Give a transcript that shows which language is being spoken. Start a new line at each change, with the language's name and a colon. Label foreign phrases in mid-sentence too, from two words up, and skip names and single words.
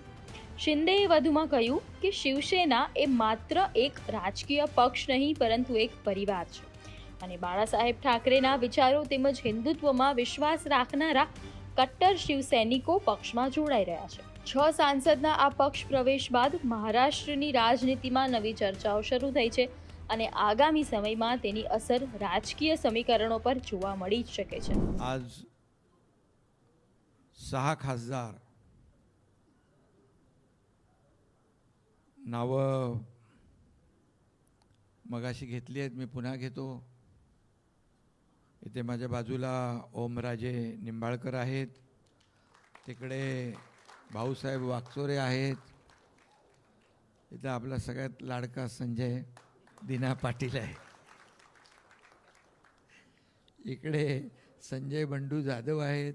Gujarati: શિંદેએ વધુમાં કહ્યું કે શિવસેના એ માત્ર એક રાજકીય પક્ષ નહીં પરંતુ એક પરિવાર છે અને બાળાસાહેબ ઠાકરેના વિચારો તેમજ હિન્દુત્વમાં વિશ્વાસ રાખનારા કટ્ટર શિવસૈનિકો પક્ષમાં જોડાઈ રહ્યા છે. 6 સાંસદના આ પક્ષ પ્રવેશ બાદ મહારાષ્ટ્રની રાજનીતિમાં નવી ચર્ચાઓ શરૂ થઈ છે અને આગામી સમયમાં તેની અસર રાજકીય સમીકરણો પર જોવા મળી શકે છે.
Marathi: आज 6 खासदार नावं मगाशी घेतली आहेत, मी पुन्हा घेतो. इथे माझ्या बाजूला ओमराजे निंबाळकर आहेत, तिकडे भाऊसाहेब वाकचोरे आहेत, इथं आपला सगळ्यात लाडका संजय दिना पाटील आहे, इकडे संजय बंडू जाधव आहेत.